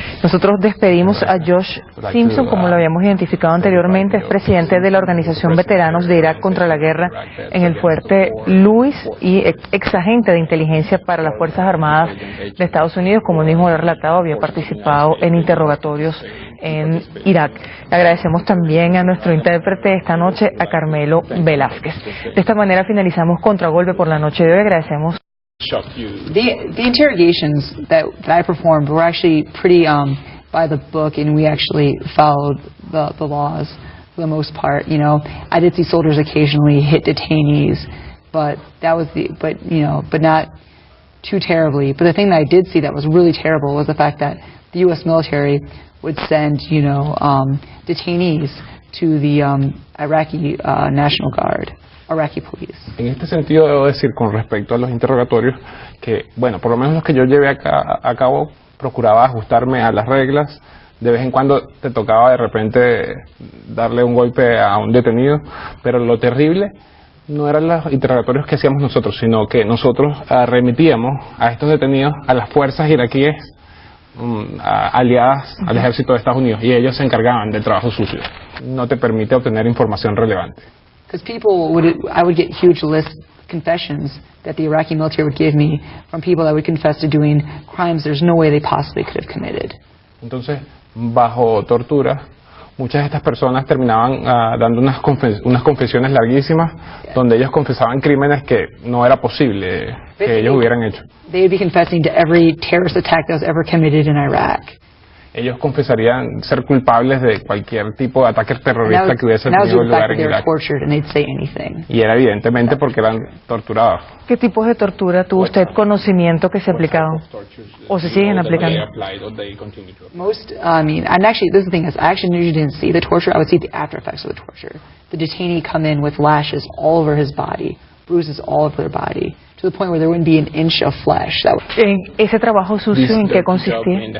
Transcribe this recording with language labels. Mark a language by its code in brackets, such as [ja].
[es] Nosotros despedimos a Josh Simpson, como lo habíamos identificado anteriormente, es presidente de la organización Veteranos de Irak contra la Guerra en el Fuerte Lewis y ex agente de inteligencia para las Fuerzas Armadas de Estados Unidos. Como mismo lo he relatado, había participado en interrogatorios en Irak. Le agradecemos también a nuestro intérprete esta noche, a Carmelo Velázquez. De esta manera finalizamos Contragolpe por la noche de hoy. Agradecemos. [en] The interrogations that I performed were actually pretty by the book, and we actually followed the laws for the most part. I did see soldiers occasionally hit detainees, but that was but not too terribly. But the thing that I did see that was really terrible was the fact that the U.S. military would send detainees to the Iraqi National Guard. [es] En este sentido debo decir con respecto a los interrogatorios que, bueno, por lo menos los que yo llevé a cabo, procuraba ajustarme a las reglas. De vez en cuando te tocaba de repente darle un golpe a un detenido, pero lo terrible no eran los interrogatorios que hacíamos nosotros, sino que nosotros remitíamos a estos detenidos a las fuerzas iraquíes aliadas al ejército de Estados Unidos, y ellos se encargaban del trabajo sucio. No te permite obtener información relevante. [en] Because I would get huge lists, confessions that the Iraqi military would give me from people that would confess to doing crimes there's no way they possibly could have committed. [es] Entonces, bajo tortura, muchas de estas personas terminaban dando unas confesiones larguísimas, donde ellos confesaban crímenes que no era posible que ellos hubieran hecho. [en] They would be confessing to every terrorist attack that was ever committed in Iraq. [es] Ellos confesarían ser culpables de cualquier tipo de ataque terrorista que hubiese tenido lugar en Irak. Y era evidentemente porque eran torturados. ¿Qué tipos de tortura tuvo usted conocimiento que se aplicaban o se siguen aplicando? [en] Most, and actually, this is the thing is, I actually usually didn't see the torture. I would see the after effects of the torture. The detainee come in with lashes all over his body, bruises all over their body, to the point where there wouldn't be an inch of flesh. [es] ¿En ese trabajo sucio en qué consistía?